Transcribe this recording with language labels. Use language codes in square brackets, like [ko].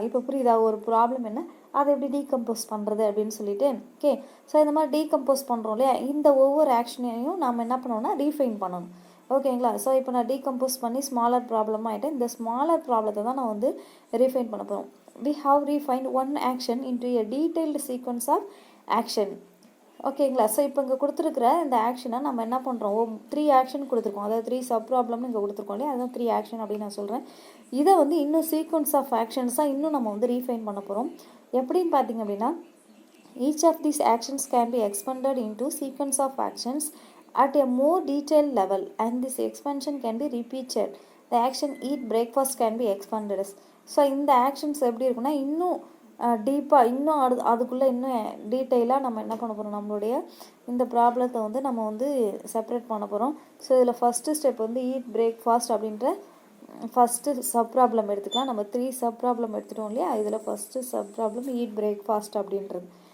[ta] இப்போ புரியுதா ஒரு ப்ராப்ளம் என்ன, அதை எப்படி டீகம்போஸ் பண்ணுறது அப்படின்னு சொல்லிட்டு. ஓகே, ஸோ இந்த மாதிரி டீகம்போஸ் பண்ணுறோம் இல்லையா, இந்த ஒவ்வொரு ஆக்ஷனையும் நம்ம என்ன பண்ணோம்னா ரீஃபைன் பண்ணணும். ஓகேங்களா. ஸோ இப்போ நான் டீகம்போஸ் பண்ணி ஸ்மாலர் ப்ராப்ளமாக ஆகிட்டேன். இந்த ஸ்மாலர் ப்ராப்ளத்தை தான் நான் வந்து ரீஃபைன் பண்ண போகிறோம். [en] We have refined one action into a detailed sequence of action. [ta] ஓகேங்களா. ஸோ இப்போ இங்கே கொடுத்துருக்குற இந்த ஆக்ஷனை நம்ம என்ன பண்ணுறோம், 3 ஆக்ஷன் கொடுத்துருக்கோம். அதாவது 3 சப் ப்ராப்ளம்னு இங்கே கொடுத்துருக்கோம் இல்லையா, அதுதான் 3 ஆக்ஷன் அப்படின்னு நான் சொல்கிறேன். இதை வந்து இன்னும் சீக்வன்ஸ் ஆஃப் ஆக்ஷன்ஸாக இன்னும் நம்ம வந்து ரீஃபைன் பண்ண போகிறோம். எப்படின்னு பார்த்தீங்க அப்படின்னா [en] Each of these actions can be expanded into sequence of actions at a more detailed level, and this expansion can be repeated. The action eat breakfast can be expanded. [ta] So இந்த actions எப்படி இருக்குன்னா இன்னும் டீப்பாக இன்னும் அதுக்குள்ளே இன்னும் டீட்டெயிலாக நம்ம என்ன பண்ண போகிறோம், நம்மளுடைய இந்த ப்ராப்ளத்தை வந்து நம்ம வந்து செப்பரேட் பண்ண போகிறோம். ஸோ இதில் ஃபஸ்ட்டு ஸ்டெப் வந்து ஈட் பிரேக்ஃபாஸ்ட் அப்படின்ற ஃபஸ்ட்டு சப் ப்ராப்ளம் எடுத்துக்கலாம். நம்ம 3 சப் ப்ராப்ளம் எடுத்துட்டோம் இல்லையா, இதில் first sub problem eat breakfast அப்படின்றது.